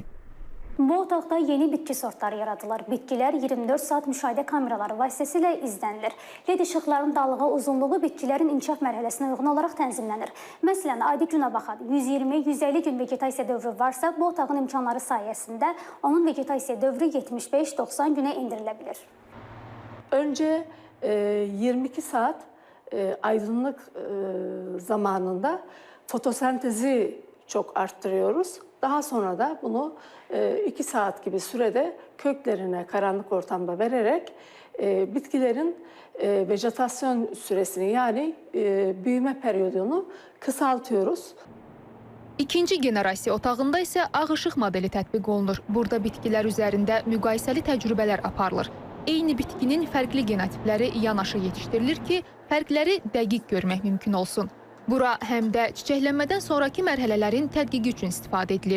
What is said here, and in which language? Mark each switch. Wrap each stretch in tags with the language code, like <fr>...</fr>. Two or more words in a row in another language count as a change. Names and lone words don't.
<az>Bu otaqda yeni bitki sortları yaradılır. Bitkilər 24 saat müşahidə kameraları vasitəsilə izlənilir. LED işıqların dalığı uzunluğu bitkilərin inkişaf mərhələsinə uyğun olaraq tənzimlənir. Məsələn, adi günə baxan 120-150 gün vegetasiya dövrü varsa, bu otağın imkanları sayəsində onun vegetasiya dövrü 75-90 günə indirilə bilir.</az> <tr>Önce 22 saat aydınlık zamanında fotosentezi çok arttırıyoruz. Daha sonra da bunu 2 saat gibi sürede köklerine karanlık ortamda vererek bitkilerin vejetasyon süresini yani büyüme periyodunu kısaltıyoruz.</tr> <az>İkinci generasiya otağında isə ağ işıq modeli tətbiq olunur. Burada bitkilər üzərində müqayisəli təcrübələr aparılır. Eyni bitkinin fərqli genotipləri yanaşı yetişdirilir ki, fərqləri dəqiq görmək mümkün olsun. Bura həm də çiçəklənmədən sonraki mərhələlərin tədqiqi üçün istifadə edilir.</az>